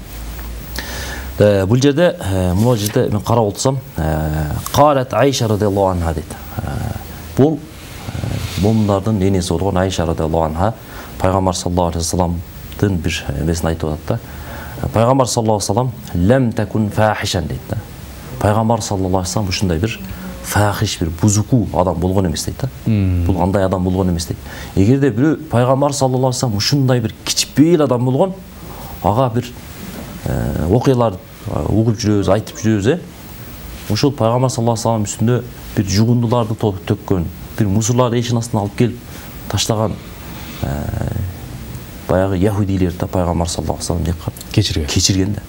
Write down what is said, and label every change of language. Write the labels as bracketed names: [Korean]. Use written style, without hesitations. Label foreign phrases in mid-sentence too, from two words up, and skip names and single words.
[Kyrgyz] Бул жерде, мына жерде мен карап отсам, [Arabic] قالت عائشة رضي الله عنها [Kyrgyz] дейт. Бул момундардын энеси болгон Айша [Arabic] رضي الله عنها [Kyrgyz] пайгамбар [Arabic] صلى الله عليه وسلم [Kyrgyz] бир эмесин айтып атат да. [Arabic] Пайгамбар صلى الله عليه وسلم لم تكن فاحشا [Kyrgyz] дейт да. Пайгамбар [Arabic] صلى الله عليه وسلم [Kyrgyz] ушундай бир фахиш, бир бузуку адам болгон эмес дейт да. Бул андай адам болгон эмес дейт. Эгерде бирөө пайгамбар [Arabic] صلى الله عليه وسلم [Kyrgyz] ушундай бир кичпейил адам болгон, ага бир окуялар угуп жүрөбүз, айтып жүрөбүз, ошол пайгамбар [Arabic] صلى الله عليه وسلم [Kyrgyz] үстүндө бир жугундуларды төккөн, бир мусурларды эшин астына алып келип таштаган баягы яхудилерди пайгамбар [Arabic] صلى الله عليه وسلم [Kyrgyz] кечирген да.